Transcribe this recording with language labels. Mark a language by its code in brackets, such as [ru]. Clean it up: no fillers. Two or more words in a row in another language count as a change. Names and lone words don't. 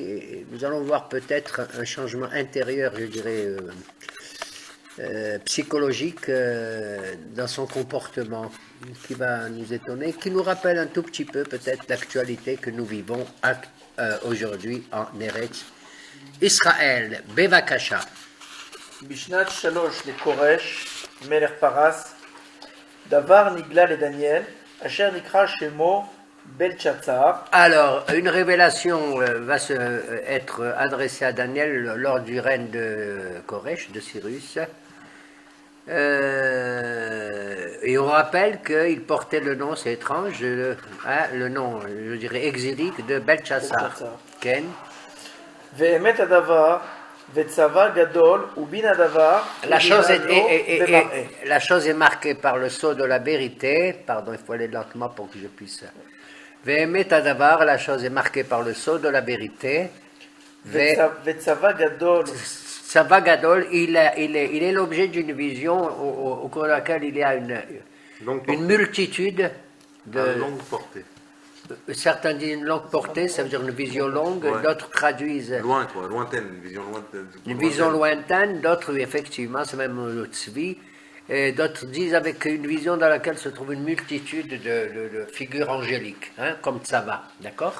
[fr] Et nous allons voir peut-être un changement intérieur, je dirais, psychologique dans son comportement qui va nous étonner, qui nous rappelle un tout petit peu peut-être l'actualité que nous vivons aujourd'hui en Eretz Israël. [he] Bevakasha. בשנת 3 לקורש, מלך פרס, דבר נגלה לדניאל, אשר נקרא שמו בלשאצר. [fr] Alors, une révélation va être adressée à Daniel lors du règne de Koresh, de Cyrus. Et on rappelle qu'il portait le nom, c'est étrange, le nom, je dirais, exilique de Belchassar. [he] Ken. ואמת הדבר, וצבא גדול, ובין הדבר, [fr] la chose est marquée par le sceau de la vérité. Pardon, il faut aller lentement pour que je puisse. [he] ואמת הדבר, [fr] la chose est marquée par le sceau de la vérité. [he] וצבא גדול. צבא גדול, [fr] il est l'objet d'une vision au cours de laquelle il y a une multitude de... longue portée. Certains disent une longue portée, ça veut dire une vision longue, ouais. D'autres traduisent... Loin, quoi, lointaine, une vision lointaine. Une vision lointaine, d'autres, effectivement, c'est même le tzvi, et d'autres disent avec une vision dans laquelle se trouve une multitude de figures angéliques, comme Tzava, d'accord?